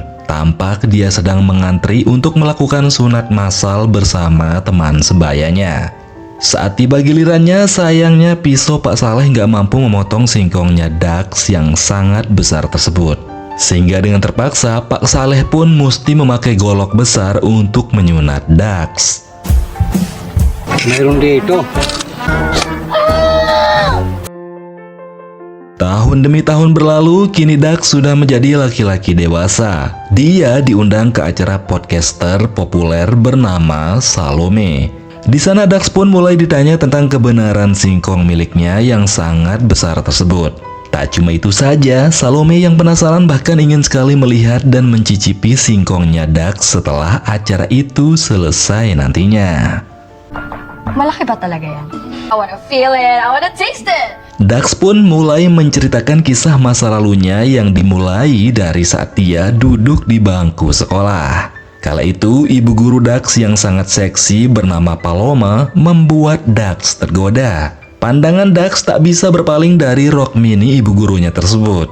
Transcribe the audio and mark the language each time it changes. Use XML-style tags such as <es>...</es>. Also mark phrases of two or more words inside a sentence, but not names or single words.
<id>Tampak dia sedang mengantri untuk melakukan sunat massal bersama teman sebayanya. Saat tiba gilirannya, sayangnya pisau Pak Saleh nggak mampu memotong singkongnya Dax yang sangat besar tersebut. Sehingga dengan terpaksa, Pak Saleh pun mesti memakai golok besar untuk menyunat Dax.</id> <tl>Mayroon dito.</tl> <id>Tahun demi tahun berlalu, kini Dax sudah menjadi laki-laki dewasa. Dia diundang ke acara podcaster populer bernama Salome. Di sana Dax pun mulai ditanya tentang kebenaran singkong miliknya yang sangat besar tersebut. Tak cuma itu saja, Salome yang penasaran bahkan ingin sekali melihat dan mencicipi singkongnya Dax setelah acara itu selesai nantinya.</id> <tl>Malaki ba talaga yan?</tl> <en>I wanna feel it, I wanna taste it!</en> <id>Dax pun mulai menceritakan kisah masa lalunya yang dimulai dari saat dia duduk di bangku sekolah. Kala itu, ibu guru Dax yang sangat seksi bernama Paloma membuat Dax tergoda. Pandangan Dax tak bisa berpaling dari rok mini ibu gurunya tersebut.</id>